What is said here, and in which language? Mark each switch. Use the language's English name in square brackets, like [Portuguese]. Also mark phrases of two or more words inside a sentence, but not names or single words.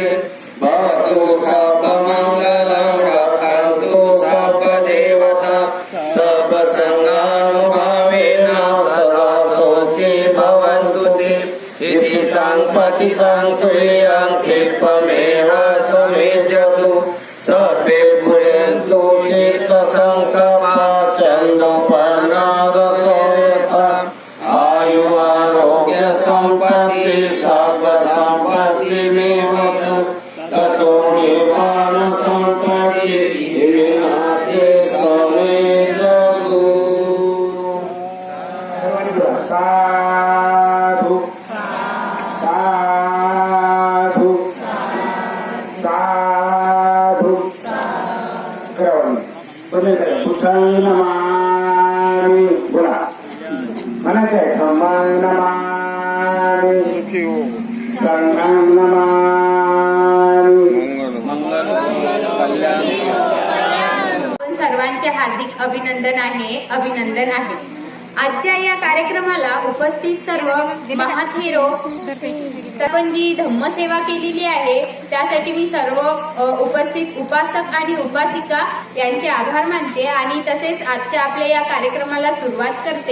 [Pali] भवतु सर्वमङ्गलं रक्षन्तु सर्वदेवता सर्वसङ्गानुभावेन सदा सुखी भवन्तु ते इति तं पतितं त्वयं क्षिप्रमेव समेजतु सर्वे भूयन्तु चित्तसङ्कल्पा चन्दोपन्नादसो यथा आयुरारोग्यसम्पत्ति सर्वसम्पत्तिमेव च ततो निर्वाणसम्पत्ति विनाते समेजतु. साधु साधु साधु बुद्धं नमामि [Marathi] बोला म्हणायचंय [Pali] धम्मं नमामि संघं नमामि. [Marathi] आपण सर्वांचे हार्दिक अभिनंदन आहे. आजच्या या कार्यक्रमाला उपस्थित सर्व महाथेरो आपण जी धम्मसेवा केलेली आहे त्यासाठी मी सर्व उपस्थित उपासक आणि उपासिका यांचे आभार मानते आणि तसेच आजच्या आपल्या या कार्यक्रमाला सुरुवात करते.